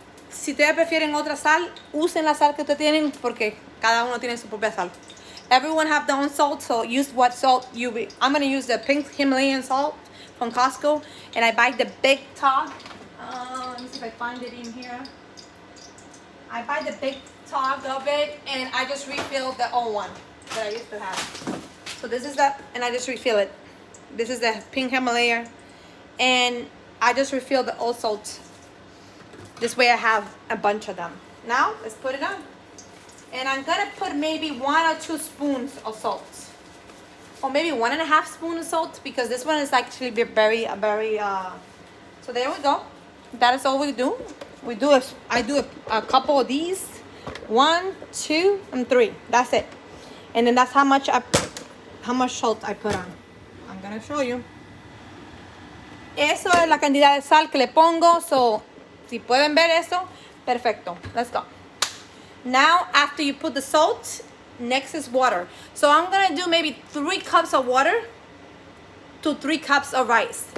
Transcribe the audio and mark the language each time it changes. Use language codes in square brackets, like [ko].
[es] Si ustedes prefieren otra sal, usen la sal que ustedes tienen porque cada uno tiene su propia sal. [en] Everyone have their own salt, so use what salt you be. I'm going to use the pink Himalayan salt from Costco, and I buy the big tub. Let me see if I find it in here. I buy the big tub of it, and I just refill the old one that I used to have. So this is that, and I just refill it. This is the pink Himalaya, and I just refill the old salt. This way I have a bunch of them. Now, let's put it on. And I'm gonna put maybe 1 or 2 spoons of salt. Or maybe 1.5 spoons of salt, because this one is actually very, so there we go. That is all we do. I do a couple of these. 1, 2, and 3. That's it. And then that's how much salt I put on. I'm gonna show you. [es] Eso es la cantidad de sal que le pongo. So, si pueden ver eso, perfecto. [en] Let's go. Now, after you put the salt, next is water. So I'm gonna do maybe 3 cups of water to 3 cups of rice.